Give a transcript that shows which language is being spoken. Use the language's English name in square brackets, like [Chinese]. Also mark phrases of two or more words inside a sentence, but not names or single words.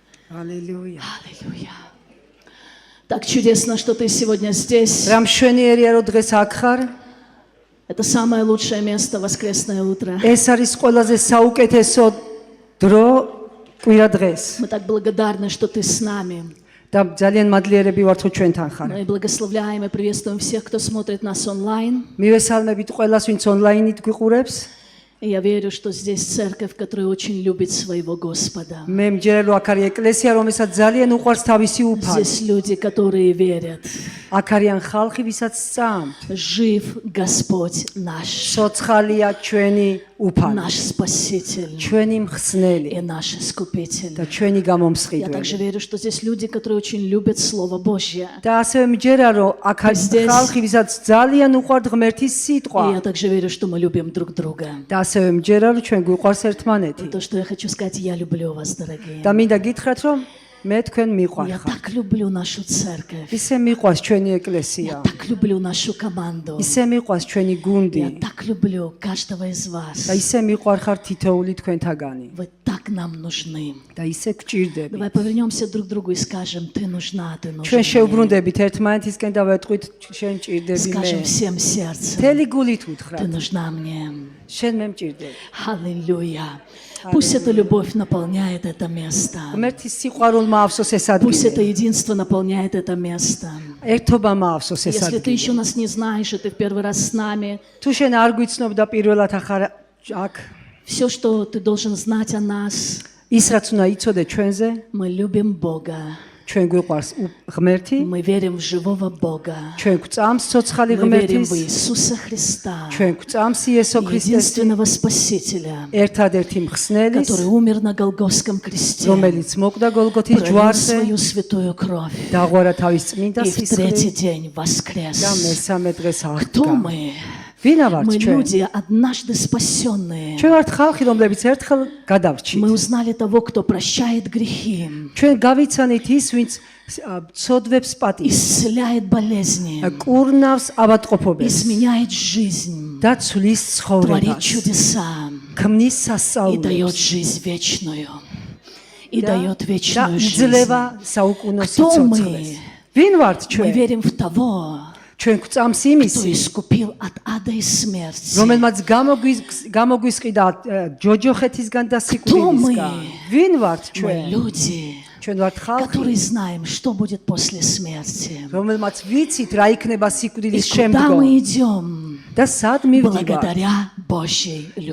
[Russian] Аллилуйя. Аллилуйя. Так чудесно, что ты сегодня здесь. [Georgian] Рам შვენიერია რომ დღეს აქ ხარ. [Russian] Это самое лучшее место воскресное утро. [Georgian] ეს არის ყველაზე საუკეთესო დრო კვირა დღეს. [Russian] Мы так благодарны, что ты с нами. [Georgian] და ძალიან მადლიერები ვართ რომ ჩვენთან ხარ. [Russian] Мы благословляем и приветствуем всех, кто смотрит нас онлайн. [Georgian] მივესალმებით ყველას, ვინც онлайнით გვიყურებს. [Russian] И я верю, что здесь церковь, которая очень любит своего Господа. [Georgian] მე მჯერა რომ აქ არის ეკლესია, რომელსაც ძალიან უყვარს თავისი უფალი. [Russian] Здесь люди, которые верят. [Georgian] აქ არიან ხალხი, ვისაც სწამთ. [Russian] Жив Господь наш. [Georgian] სოცხალია ჩვენი უფალი. [Russian] Наш Спаситель. [Georgian] ჩვენი მხსნელი [Russian] И наш Искупитель. [Georgian] და ჩვენი [Russian] Я [Georgian] გამომსხიდველი. [Russian] также верю, что здесь люди, которые очень любят Слово Божье. [Georgian] და ასევე მჯერა რომ აქ არის ხალხი, ვისაც ძალიან უყვართ ღმერთის [Russian] И [Georgian] სიტყვა. [Russian] я также верю, что мы любим друг друга. [Georgian] და ასევე მჯერა რომ ჩვენ გვიყვარს ერთმანეთი. [Russian] То, что я хочу сказать, я люблю вас, дорогие. [Georgian] და მინდა გითხრათ რომ მე თქვენ [Russian] Я [Georgian] მიყვარხარ. [Russian] так люблю нашу церковь. [Georgian] ისე მიყვარს ჩვენი [Russian] Я [Georgian] ეკლესია. [Russian] так люблю нашу команду. [Georgian] ისე მიყვარს ჩვენი გუნდი. [Russian] Я так люблю каждого из вас. [Georgian] და ისე მიყვარხარ თითოეული თქვენთაგანი. [Russian] Вы так нам нужны. [Georgian] და ისე გჭირდები. [Russian] Давай повернемся друг к другу и скажем: ты нужна, ты нужна. [Georgian] ჩვენ შევბრუნდებით ერთმანეთისკენ და ვეტყვით შენ მჭირდები მე. [Russian] Скажем всем сердцем: [Georgian] მთელი გულით [Russian] ты [Georgian] უთხრათ. [Russian] нужна мне. [Georgian] შენ მე მჭირდები. [Russian] Аллилуйя. Пусть эта любовь наполняет это место. [Georgian] ღმერთის სიყვარულმა ავსოს ეს [Russian] Пусть это [Georgian] ადგილი. [Russian] единство наполняет это место. [Georgian] ერთობამ ავსოს ეს [Russian] Если ты [Georgian] ადგილი. [Russian] еще нас не знаешь, и ты в первый раз с нами, [Georgian] თუ შენ არ გვიცნობ და პირველად ახარ აქ [Russian] все, что ты должен знать о нас, [Georgian] ის რაც უნდა იცოდე ჩვენზე, [Russian] мы любим Бога. [Georgian] ჩვენ გვიყვარს ღმერთი, [Russian] Мы верим в живого Бога. [Georgian] ჩვენ გვწამს ცოცხალი [Russian] Мы верим в [Georgian] ღმერთის, [Russian] Иисуса Христа, [Georgian] ჩვენ გვწამს იესო ქრისტეს, [Russian] единственного Спасителя, [Georgian] ერთადერთი მხსნელის, [Russian] который умер на Голгофском кресте, [Georgian] რომელიც მოკდა გოლგოთის [Russian] пролил [Georgian] ჯვარზე, [Russian] свою святую кровь [Georgian] დაღვარა თავის წმინდა [Russian] и в третий [Georgian] სისხლით [Russian] день [Georgian] და [Russian] воскрес. [Georgian] მესამე დღეს [Russian] Кто [Georgian] აღდგა. [Russian] мы? [Georgian] ვინა ვართ [Russian] Мы [Georgian] ჩვენ? [Russian] люди, однажды спасенные. [Georgian] ჩვენ ვართ ხალხი, რომლებიც ერთხელ გადავრჩით. [Russian] Мы узнали того, кто прощает грехи, [Georgian] ჩვენ გავიცანით ის, ვინც ცოდვებს პატივს, [Russian] исцеляет болезни, [Georgian] კურნავს ავადმყოფობებს [Russian] изменяет жизнь, [Georgian] და ცვლის [Russian] творит [Georgian] ცხოვრებას, [Russian] чудеса [Georgian] ქმნის [Russian] и [Georgian] სასწაულებს [Russian] дает жизнь вечную. И дает [Georgian] და [Russian] вечную жизнь. [Georgian] იძლევა საუკუნო [Russian] Кто [Georgian] სიცოცხლეს. [Russian] мы? [Georgian] ვინ ვართ [Russian] Мы [Georgian] ჩვენ? [Russian] верим в того, [Georgian] ჩვენ გვწამს [Russian] кто [Georgian] იმისი, [Russian] искупил от ада и смерти. [Georgian] რომელმაც გამოგვისყიდა ჯოჯოხეთისგან და [Russian] Кто мы? [Georgian] სიკვდილისგან. ვინ ვართ [Russian] Мы [Georgian] ჩვენ? [Russian] люди, [Georgian] ჩვენ ვართ ხალხი, [Russian] которые знаем, что будет после смерти. [Georgian] რომელმაც ვიცით რა იქნება [Russian] И [Georgian] სიკვდილის [Russian] куда [Georgian] შემდგომ [Russian] мы идем? [Georgian] და სად მივდივართ? [Russian] Благодаря Божьей любви.